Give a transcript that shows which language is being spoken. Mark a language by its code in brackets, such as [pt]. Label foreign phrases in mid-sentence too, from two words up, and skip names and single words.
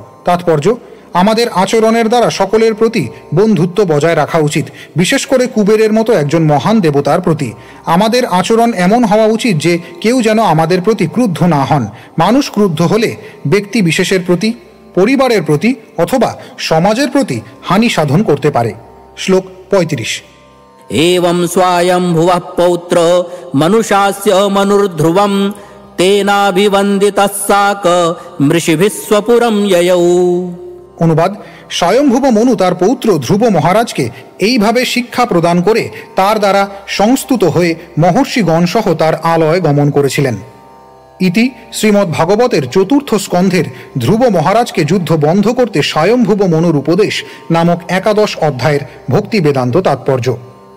[bn] তাৎপর্য: আমাদের আচরণের দ্বারা সকলের প্রতি বন্ধুত্ব বজায় রাখা উচিত, বিশেষ করে কুবেরের মতো একজন মহান দেবতার প্রতি। আমাদের আচরণ এমন হওয়া উচিত যে কেউ যেন আমাদের প্রতি ক্রুদ্ধ না হন। মানুষ ক্রুদ্ধ হলে ব্যক্তি বিশেষের প্রতি, পরিবারের প্রতি অথবা সমাজের প্রতি হানি সাধন করতে পারে। শ্লোক 35। [sa] एवं स्वायंभुवः पौत्र मनुषास्य मनुर्ध्रुवं तेनाभिवन्दितः साक मृषिभिः स्वपुरं ययौ। [bn] অনুবাদ: স্বয়ংভুব মনু তার পৌত্র ধ্রুব মহারাজকে এইভাবে শিক্ষা প্রদান করে তার দ্বারা সংস্তুত হয়ে মহর্ষিগণ সহ তার আলয় গমন করেছিলেন। ইতি শ্রীমদ্ ভাগবতের 4th স্কন্ধের ধ্রুব মহারাজকে যুদ্ধ বন্ধ করতে স্বয়ংভুব মনুর উপদেশ নামক 11 অধ্যায়ের ভক্তি বেদান্ত তাৎপর্য।